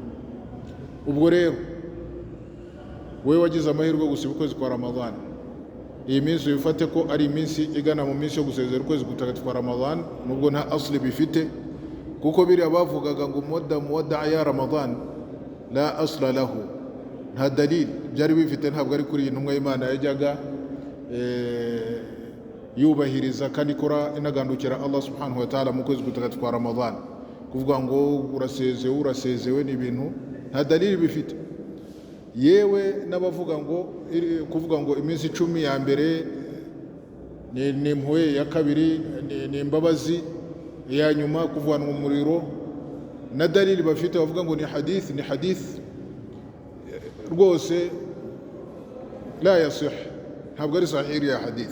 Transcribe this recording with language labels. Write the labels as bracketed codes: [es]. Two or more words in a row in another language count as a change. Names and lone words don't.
[rw] Ubwo rero wewe wagize amahirwe yo gusiba ukwezi kwa Ramadan, iyi minsi bifate ko ari iminsi igana mu minsi yo gusezera ukwezi gutagatifu kwa Ramadan, nubwo nta asli bifite, kuko biriya bavugaga ngo [ar] موادعة رمضان لا أصل له, [rw] nta dalil byari bifite, ntabwo ari kuri intumwa y'Imana yajyaga yubahiriza kandi ikora inagandukira [ar] الله سبحانه وتعالى [rw] mu kwezi gutagatifu kwa Ramadan. Kuvuga ngo urasezewe ni ibintu nta dalil bifite. Yewe n'abavuga ngo kuvuga ngo iminsi 10 ya mbere ni impuhwe, ya kabiri ni imbabazi, ya nyuma kuvanwa mu muriro, na dalili bafite bavuga ngo ni hadith rwose [ar] لا يصح, [rw] ntabwo ari sahih ya hadith.